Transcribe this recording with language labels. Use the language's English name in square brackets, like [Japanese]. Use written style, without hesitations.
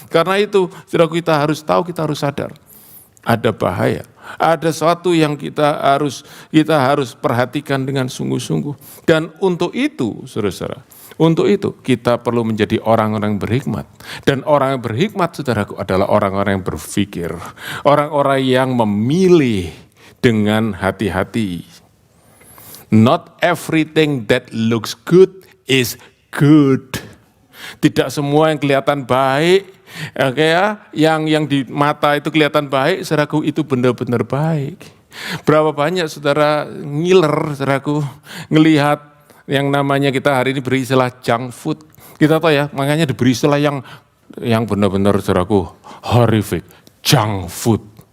[Indonesian] Karena itu, saudara, kita harus tahu, kita harus sadar. Ada bahaya, ada sesuatu yang kita harus perhatikan dengan sungguh-sungguh. Dan untuk itu, saudara, untuk itu kita perlu menjadi orang-orang berhikmat. Dan orang yang berhikmat, saudaraku, adalah orang-orang yang berpikir, orang-orang yang memilih dengan hati-hati. [English] Not everything that looks good is good. [Indonesian] Tidak semua yang kelihatan baik, yang di mata itu kelihatan baik, saudaraku, itu benar-benar baik. Berapa banyak saudara ngiler, saudaraku, ngelihat yang namanya kita hari ini beri istilah junk food. Kita tahu ya, makanya diberi istilah yang benar-benar, saudaraku, horrific, junk food.